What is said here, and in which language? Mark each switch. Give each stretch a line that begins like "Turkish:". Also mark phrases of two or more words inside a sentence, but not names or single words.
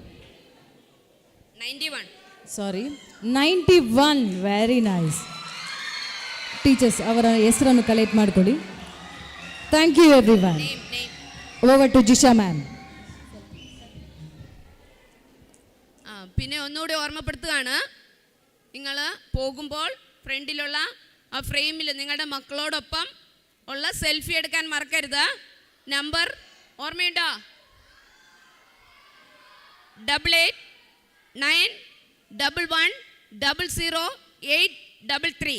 English: 91. sorry, 91. very nice.
Kannada: ಟೀಚರ್ಸ್ ಅವರ ಹೆಸರನ್ನು ಕಲೆಕ್ಟ್ ಮಾಡಿಕೊಳ್ಳಿ.
English: Thank you everyone. Over to Jisha ma'am.
Malayalam: പിന്നെ ഒന്നുകൂടി ഓർമ്മപ്പെടുത്തുകയാണ്, നിങ്ങൾ പോകുമ്പോൾ ഫ്രണ്ടിലുള്ള ആ ഫ്രെയിമിൽ നിങ്ങളുടെ മക്കളോടൊപ്പം ഉള്ള സെൽഫി എടുക്കാൻ മറക്കരുത്. നമ്പർ ഓർമ്മയുണ്ടോ? 8891100833.